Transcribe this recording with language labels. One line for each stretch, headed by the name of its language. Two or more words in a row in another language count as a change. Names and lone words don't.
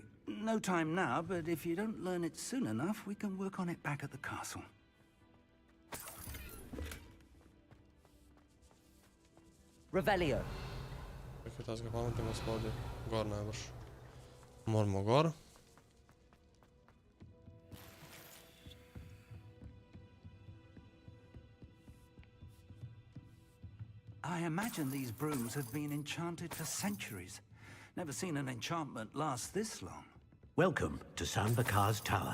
English: No time now, but if you don't learn it soon enough, we can work on it back at the castle. Revelio.
Slovenian: Čakaj, ta ga pametimo spodje. Gor najbrž. Moramo gor.
English: I imagine these brooms have been enchanted for centuries. Never seen an enchantment last this long. Welcome to Sambakar's Tower.